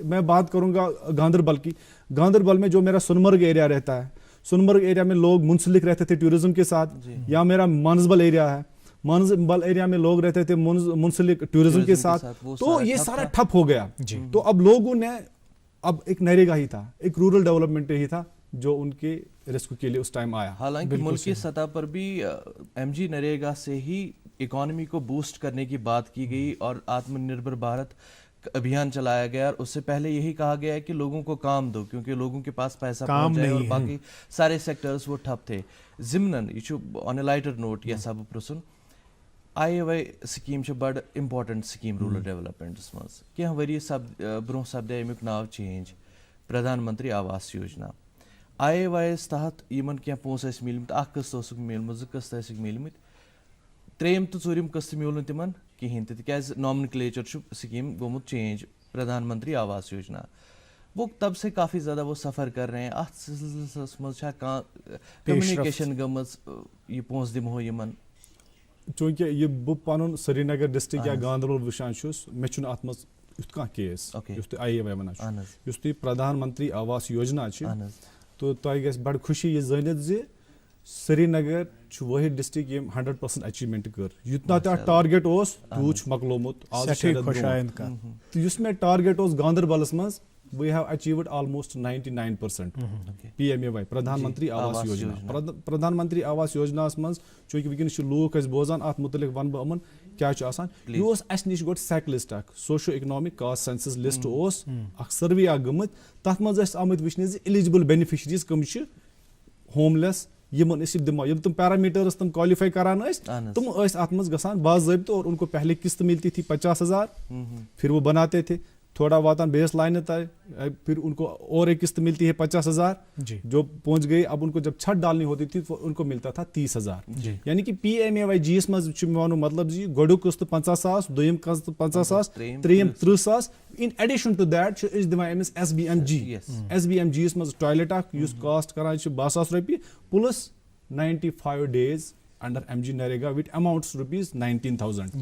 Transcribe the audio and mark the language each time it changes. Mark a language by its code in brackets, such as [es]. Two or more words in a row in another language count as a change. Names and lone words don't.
[ur] میں بات کروں گا گاندربل کی. گاندربل میں جو میرا سنمرگ ایریا رہتا ہے, سنمرگ ایریا میں لوگ منسلک رہتے تھے ٹورزم کے ساتھ, یا میرا مانسبل ایریا ہے, مانسبل ایریا میں لوگ رہتے تھے منسلک ٹورزم کے ساتھ. تو یہ سارا ٹھپ ہو گیا. تو اب لوگوں نے اب ایک نریگا ہی تھا, ایک [en] rural development [ur] ہی تھا جو ان کے ریسکیو کے لیے اس ٹائم آیا. حالانکہ ملکی سطح پر بھی ایم جی نریگا سے ہی اکانومی کو بوسٹ کرنے کی بات کی گئی اور آتم نربھر بھارت ابھیان چلایا گیا, اور اس سے پہلے یہی کہا گیا ہے کہ لوگوں کو کام دو کیونکہ لوگوں کے پاس پیسہ پہنچ جائے, اور باقی سارے سیکٹرز وہ ٹھپ تھے. [ks] ضمناً یہ [en] on a lighter note [ks] یہ سب پرسن آئی وائی سکیم بڑ [en] important scheme rural developments [ks] مز کینٛہہ ؤری برونٛہہ سپدے امیُک ناو چینج پردھان منتری آواس یوجنا. آئی وائی یس تحت یمن کینٛہہ پونٛسہٕ ٲسۍ مِلمٕتۍ, اکھ قسط اوسُکھ میوٗلمُت, 2 قسط ٲسِکھ مِلمٕتۍ, 3یم تہٕ 4یم قسط میوٗل نہٕ تِمن کِہینۍ تہِ تِکیازِ نامنکلیچر چھُ سکیم گوٚمُت چینج پردھان منتری آواس یوجنا. [ur] وہ تب سے کافی زیادہ وہ سفر کر رہے ہیں. [ks] اتھ سلسلس منٛز چھا کانٛہہ کمیونیکیشن گٔمٕژ یہِ پونٛسہٕ دِمہو یِمن؟ چونکہ یہ بہٕ پنُن سری نگر ڈسٹرکٹ یا گاندربل وٕچھان چھُس, مےٚ چھُنہٕ اتھ منٛز یُتھ کانٛہہ کیس یُس تُہۍ آئی اے وائی ونان چھُ, یُس تُہۍ پردھان منتری آواس یوجنا چھِ, تو تۄہہِ گژھِ بڑٕ خوشی یہِ زٲنِتھ زِ سری نگر چھُ وٲحد ڈسٹرکٹ ییٚمۍ 100% اچیومنٹ کٔر. یوٗتاہ تہِ اتھ ٹارگیٹ اوس تیوٗت چھُ مۄکلومُت آز. تہٕ یُس مےٚ ٹارگیٹ اوس گاندربلس منٛز, [en] we have achieved almost 99% PMAY پردھان منتری آواس یوجنا. [ks] پردھان منتری آواس یوجناہس منٛز چونکہ ونکیٚنس چھِ لوٗکھ أسۍ بوزان اتھ متعلق ونہٕ بہٕ یِمن کیاہ چھُ آسان. یہِ اوس اسہِ نِش گۄڈٕ سیک لسٹ اکھ, [en] socio economic caste census list [ks] اوس اکھ سروے اکھ گٔمٕتۍ. تتھ منٛز ٲسۍ آمٕتۍ وٕچھنہٕ زِ [en] eligible beneficiaries [ks] کٕم چھِ ہوم لیس, یمن أسۍ دِمو یِم تِم پیرامیٹرس تِم کالِفائی کران ٲسۍ تِم ٲسۍ اتھ منٛز گژھان باضٲبطہٕ, [ur] اور ان کو پہلے قسط ملتی تھی 50,000, پھر وہ بناتے تھے تھوڑا واتان [en] base line [ur] تک, پھر ان کو اور ایک قسط ملتی ہے 50,000 جو پہنچ گئی. اب ان کو جب چھت ڈالنی ہوتی تھی تو ان کو ملتا تھا 30,000. [ks] یعنی کہ پی ایم اے وائی جی ایس مز مطلب جی گۄڈُک قسط 50,000, دوٚیِم قسط 50,000, ترٛیٚیِم 30,000. [en] in addition to that [ks] چھِ أسۍ دِوان أمِس ایس بی ایم جی. ایس بی ایم جی یس منٛز ٹویلیٹ اکھ یُس کاسٹ کران چھِ 12,000 رۄپیہِ پلس 95 days انڈر ایم جی نریگا [en] with amounts [ks] ₹19,000.